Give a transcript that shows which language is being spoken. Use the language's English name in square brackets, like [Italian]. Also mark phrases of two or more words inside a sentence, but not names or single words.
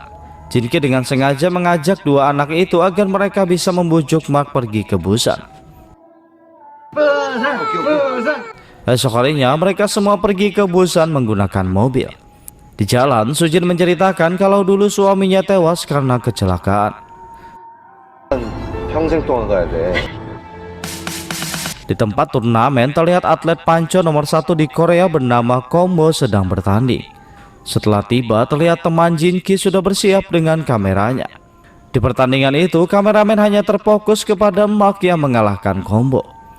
[Indonesian] Jinki dengan sengaja mengajak 2 anak itu agar mereka bisa membujuk Mark pergi ke Busan. Esok harinya mereka semua pergi ke Busan menggunakan mobil. Di jalan, Sujin menceritakan kalau dulu suaminya tewas karena kecelakaan. [Korean] 평생 동안 가야 돼. [Indonesian] Di tempat turnamen terlihat atlet panco nomor 1 di Korea bernama Kombo sedang bertanding. Setelah tiba, terlihat teman Jinki sudah bersiap dengan kameranya. Di pertandingan itu, kameramen hanya terfokus kepada Mark yang mengalahkan Kombo.